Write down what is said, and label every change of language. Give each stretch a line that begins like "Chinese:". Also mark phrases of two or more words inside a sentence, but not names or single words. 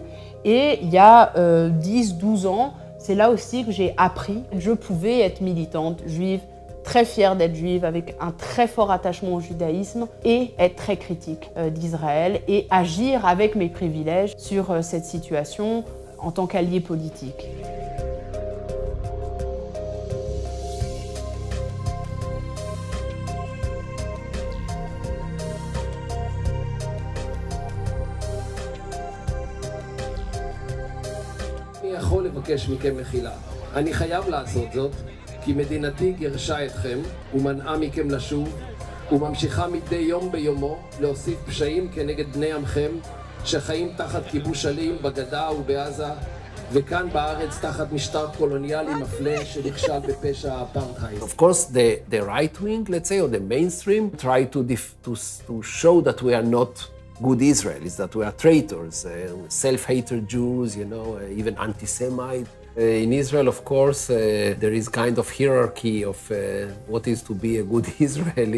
French: Et il y a 10-12 ans, c'est là aussi que j'ai appris que je pouvais être militante juive, très fière d'être juive, avec un très fort attachement au judaïsme, et être très critique d'Israël, et agir avec mes privilèges sur cette situation en tant qu'allié politique.
Hebrew: אני יכול לבקש מכם מחילה. אני חייב לעשות זאת, כי מדינתי גירשה אתכם ומנעה מכם לשוב, וממשיכה מדי יום ביומו להוסיף פשעים כנגד בני עמכם, שחיים תחת כיבוש אלים בגדה ובעזה, וכאן בארץ תחת משטר קולוניאלי מפלה שנכשל בפשע האפרטהייד.
English: Of course, the right wing, let's say, or the mainstream, try to show that we are not good Israelis, that we are traitors, self-hated Jews, you know, even anti-Semite. In Israel, of course, there is kind of hierarchy of what is to be a good Israeli.